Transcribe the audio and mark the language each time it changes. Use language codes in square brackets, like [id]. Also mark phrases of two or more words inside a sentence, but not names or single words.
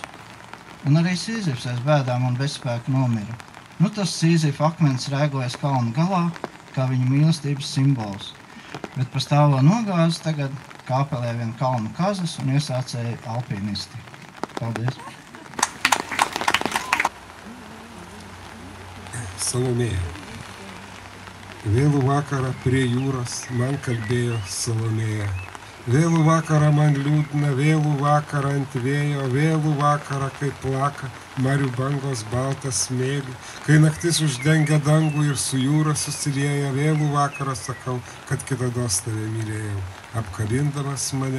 [lv] Un arī Sīzifs aiz bēdām un bezspēku nomira. Nu tas Sīzifa akmens rēgojas kalna galā, kā viņa mīlestības simbols. Bet pa stāvo nogāzi tagad kāpelē vien kalnu kazas un iesācēja alpinisti. Paldies! [lt] Salomėja. Vėlų vakarą prie jūros man kalbėjo Salomėja. Vėlų vakarą man liūdna, vėlų vakarą ant vėjo, vėlų vakarą, kai plaka marių bangos baltą smėlį, kai naktis uždengia dangų ir su jūra susilieja, vėlų vakarą sakau, kad kitados tave mylėjau, apkabindamas mane.